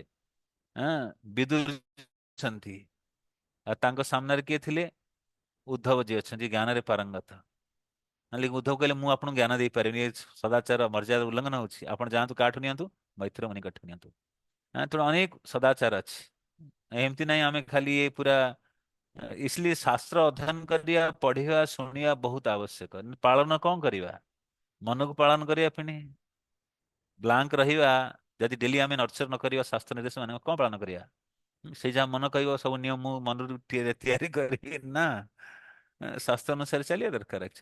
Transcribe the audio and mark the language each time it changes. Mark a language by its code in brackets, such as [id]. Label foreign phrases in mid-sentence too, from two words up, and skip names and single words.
[or] ବିଦୁର ଅଛନ୍ତି, ଆଉ ତାଙ୍କ ସାମ୍ନାରେ କିଏ ଥିଲେ? ଉଦ୍ଧବ ଯିଏ ଅଛନ୍ତି ଜ୍ଞାନରେ ପାରଙ୍ଗତ। ନହେଲେ ଉଦ୍ଧବ କହିଲେ ମୁଁ ଆପଣଙ୍କୁ ଜ୍ଞାନ ଦେଇପାରିବିନି, ଏ ସଦାଚାର ମର୍ଯ୍ୟାଦା ଉଲ୍ଲଂଘନ ହଉଛି, ଆପଣ ଯାଆନ୍ତୁ କାଠୁ ନିଅନ୍ତୁ, ମୈତ୍ର ମୁନି କାଠୁ ନିଅନ୍ତୁ। ତେଣୁ ଅନେକ ସଦାଚାର ଅଛି। ଏମିତି ନାହିଁ ଆମେ ଖାଲି ଏ ପୁରା [hi] इसलिए शास्त्र अध्ययन [or] କରିବା, ପଢିବା, ଶୁଣିବା ବହୁତ ଆବଶ୍ୟକ। ପାଳନ କଣ କରିବା? ମନକୁ ପାଳନ କରିବା ପୁଣି ବ୍ଲାଙ୍କ ରହିବା। ଯଦି ଡେଲି ଆମେ ନର୍ଚର ନ କରିବା ଶାସ୍ତ୍ର ନିର୍ଦ୍ଦେଶ ମାନେ କଣ ପାଳନ କରିବା? ସେଇ ଯାହା ମନ କହିବ ସବୁ ନିୟମ ମୁଁ ମନରୁ ତିଆରି କରିବି ନା। ଶାସ୍ତ୍ର ଅନୁସାରେ ଚାଲିବା ଦରକାର ଅଛି।